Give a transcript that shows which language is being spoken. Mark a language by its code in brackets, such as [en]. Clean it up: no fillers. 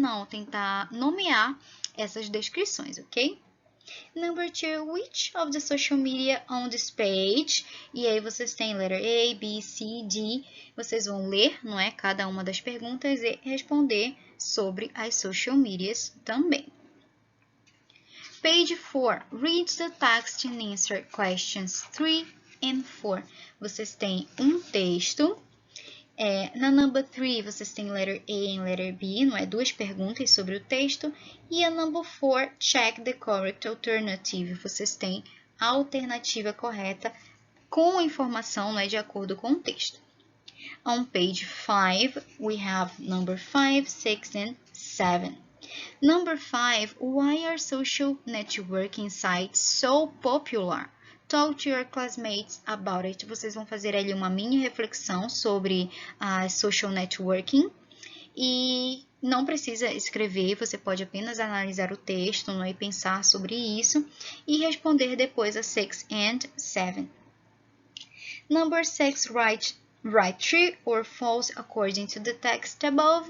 [pt] tentar nomear essas descrições, ok? [en] Number 2, which of the social media on this page? [pt] E aí vocês têm [en] letter A, B, C, D. [pt] Vocês vão ler, não é, cada uma das perguntas e responder sobre as social medias também. [en] Page 4, read the text and answer questions 3 and 4. [pt] Vocês têm um texto. Na [en] number 3, [pt] vocês têm [en] letter A [pt] e [en] letter B, [pt] não é? Duas perguntas sobre o texto. E a [en] number 4, check the correct alternative. [pt] Vocês têm a alternativa correta com a informação, não é? De acordo com o texto. [en] On page 5, we have number 5, 6 and 7. Number 5, why are social networking sites so popular? Talk to your classmates about it. [pt] Vocês vão fazer ali uma mini reflexão sobre a [en] social networking [pt] e não precisa escrever, você pode apenas analisar o texto, não é, e pensar sobre isso e responder depois a [en] 6 and 7. Number 6, write true or false according to the text above.